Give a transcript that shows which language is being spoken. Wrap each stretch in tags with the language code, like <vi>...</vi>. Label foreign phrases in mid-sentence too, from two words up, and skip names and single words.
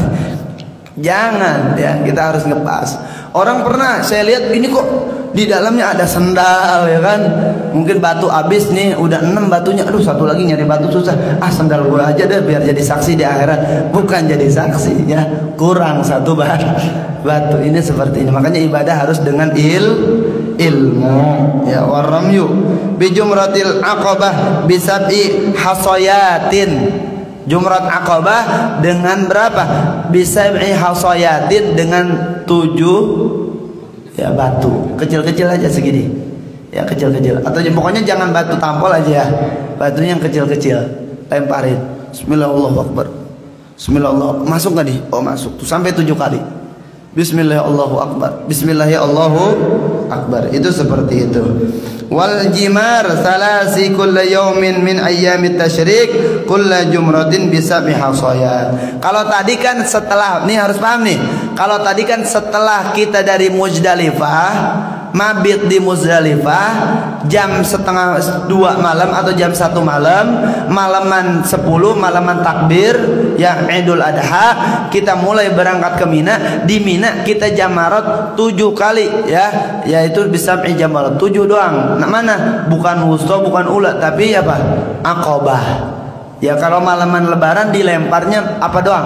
<id>Jangan ya, kita harus ngepas. Orang pernah saya lihat ini kok di dalamnya ada sendal ya kan. Mungkin batu habis nih, udah 6 batunya. Aduh, satu lagi nyari batu susah. Ah, sendal gua aja deh biar jadi saksi di akhirat. Bukan jadi saksi ya, kurang 1 batu. Ini seperti ini. Makanya ibadah harus dengan ilmu ya.</id> <ar>وارموا بجمرة العقبة بسبع حصيات. جمرة العقبة</ar> <id>dengan berapa?</id> <ar>بسبع حصيات,</ar> <id>dengan 7 ya batu. Kecil-kecil aja segini. Ya, kecil-kecil. Atau pokoknya jangan batu tampol aja ya. Batunya yang kecil-kecil. Lemparin.</id> <ar>بسم الله الرحمن الرحيم. بسم الله الرحمن الرحيم.</ar> <id>Masuk enggak nih? Oh, masuk. Tuh sampai 7 kali.</id> <ar>بسم الله الرحمن الرحيم. بسم الله الرحمن الرحيم.</ar> <id>Itu seperti itu.</id> <ar>والجمار ثلاث كل يوم من أيام التشريق كل جمرة بسبع حصيات.</ar> <id>Kalau tadi kan setelah, nih harus paham nih. Kalau tadi kan setelah kita dari Muzdalifah, mabit di Muzdalifah jam 1:30 malam atau jam 1 malam, malaman 10, malaman takbir ya Idul Adha, kita mulai berangkat ke Mina. Di Mina kita jamarat 7 kali ya, yaitu</id> <ar>بسبع جمرات</ar> <id>7 doang. Nah, mana? Bukan wusta, bukan ula, tapi apa? Aqabah. Ya, kalau malaman lebaran dilemparnya apa doang?</id>